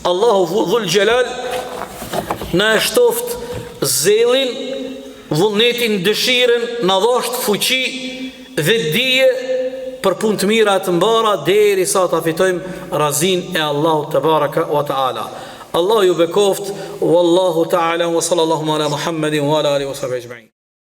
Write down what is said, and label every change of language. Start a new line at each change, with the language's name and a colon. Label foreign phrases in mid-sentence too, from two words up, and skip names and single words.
Albanian: Allahu Dhul Xhelal na e shtoft zellin, vullnetin, dëshirën, na dhosht fuqi dhe dije për punë të mira të mbara derisa ta fitojmë razin e Allahut
Arabic: تبارك وتعالى.
Albanian: Allah ju bekoft,
Arabic: والله تعالى وصلى الله على محمد وعلى آله وصحبه أجمعين.